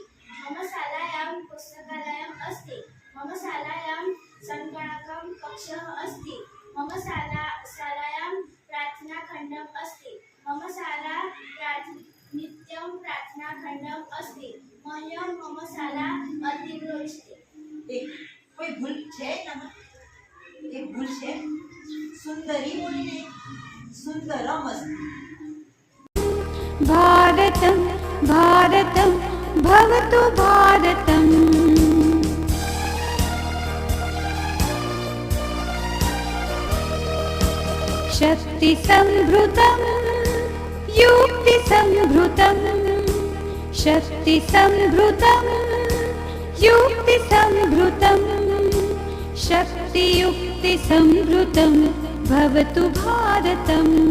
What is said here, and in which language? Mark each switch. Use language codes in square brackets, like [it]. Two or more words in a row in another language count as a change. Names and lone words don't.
[sa] मम शालायां सङ्गणकं कक्षः अस्ति। मम शालायां प्रार्थनाखण्डम् अस्ति। मम शाला नित्यं प्रार्थनाखण्डम् अस्ति। मह्यं मम शाला अतीव इष्टे। [gu] એક કોઈ ભૂલ છે એનામાં? એક ભૂલ છે? સુંદરી બોલીને [sa] સુંદરમ અસ્તિ. भारतं भारतं भवतु भारतम् शक्तिसंभृतं युक्तिसंभृतं शक्तिसंभृतं युक्तिसंभृतं शक्तियुक्तिसंभृतं भवतु भारतम्